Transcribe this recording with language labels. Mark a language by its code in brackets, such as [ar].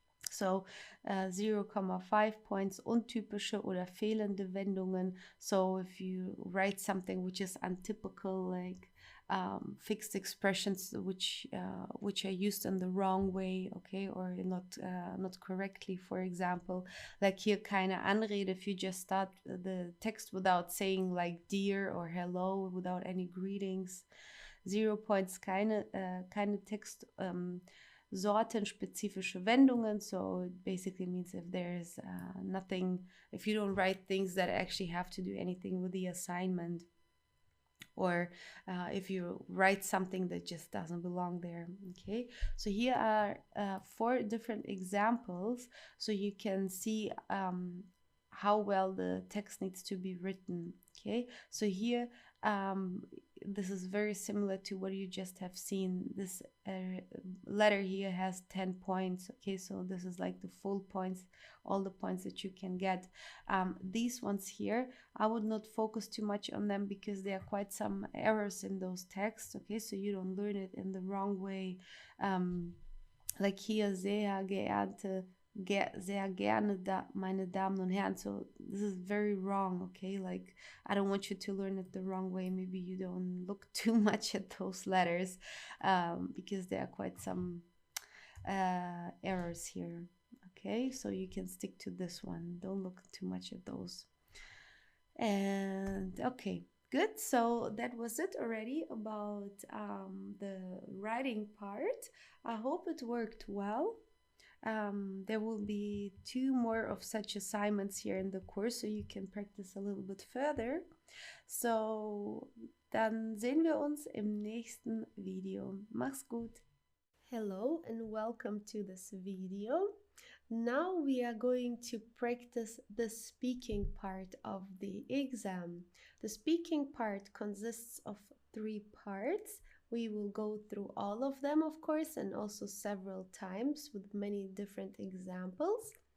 [en] So [de] 0,5 [en] points, [de] untypische oder fehlende Wendungen. [en] So if you write something which is untypical, like fixed expressions which are used in the wrong way, okay, or not correctly, for example, like here [de] keine Anrede, [en] if you just start the text without saying like dear or hello, without any greetings. 0 points, [de] keine Text sortenspezifische Wendungen. [en] So it basically means if there's nothing, if you don't write things that actually have to do anything with the assignment, or if you write something that just doesn't belong there. Okay, so here are 4 different examples, so you can see how well the text needs to be written. Okay, so here this is very similar to what you just have seen. This letter here has 10 points. Okay, so this is like the full points, all the points that you can get. These ones here, I would not focus too much on them because there are quite some errors in those texts. Okay, so you don't learn it in the wrong way. Like here, [de] sehr geehrte, sehr gerne meine Damen und Herren. [en] So this is very wrong, okay? Like I don't want you to learn it the wrong way. Maybe you don't look too much at those letters because there are quite some errors here. Okay, so you can stick to this one. Don't look too much at those. And okay, good. So that was it already about the writing part. I hope it worked well. There will be 2 more of such assignments here in the course, so you can practice a little bit further. [de] So, dann sehen wir uns im nächsten Video. Mach's gut! [en] Hello and welcome to this video. Now we are going to practice the speaking part of the exam. The speaking part consists of 3 parts. We will go through all of them, of course, and also several times with many different examples.